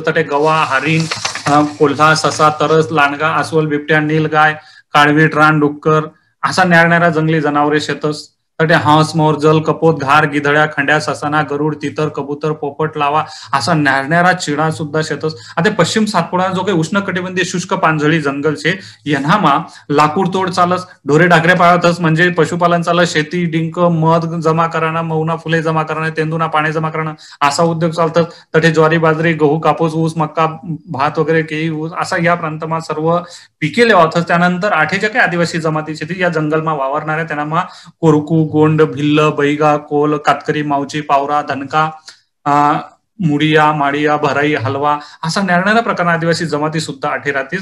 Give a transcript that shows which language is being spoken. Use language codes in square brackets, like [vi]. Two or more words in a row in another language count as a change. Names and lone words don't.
[ahr] ते गवा, हरिण, कोल्हा, ससा, तरस, लांडगा, अस्वल, बिबट्या, नीलगाय, काळवीट, रानडुक्कर असा न्यारणारा जंगली जनावरे शेतस. तटे हांस मोर जल कपोत घार गिधड्या खंड्या ससाना गरुड तितर कबूतर पोपट लावा असा न्यारणारा चिड़ा सुद्धा शेतस. आता पश्चिम सातपुड़ा जो काही उष्णकटिबंधीय शुष्क पानझडी जंगल छे एनामां लाकूड तोड चालस, ढोरे ढाकरे पाळतस म्हणजे पशुपालन चालस, शेती डिंक मध जमा कराना, मौना फुले जमा कराना, तेंदुना पाणी जमा कराना असा उद्योग चालतात. तटे ज्वारी बाजरी गहू कापूस ऊस मक्का भात वगैरे केळी ऊस असा या प्रांतमा सर्व पिके लेवातच. त्यानंतर आठेच्या काही आदिवासी जमाती शेती या जंगलमा वावरणाऱ्या त्यांना कोरकू गोंड भिल्ल बैगा कोल कातकरी मावची पावरा धनका मुडिया माडिया भराई हलवा असा न्यारणारा प्रकारना आदिवासी जमाती सुद्धा आठे राहतीस.